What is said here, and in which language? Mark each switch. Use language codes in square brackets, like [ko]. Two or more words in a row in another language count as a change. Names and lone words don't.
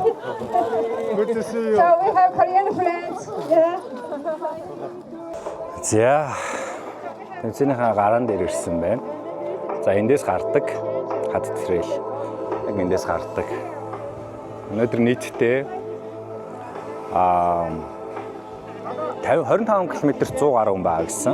[en] Good to see you. So we have Korean friends. Yeah. [mn] За. Тэнцэнийхээ гараан дээр ирсэн байна. За эндээс гардаг хадад трейл. Яг эндээс гардаг. Өнөөдөр нийтдээ 25 км-т 100 гаруй хүн байгаа гэсэн.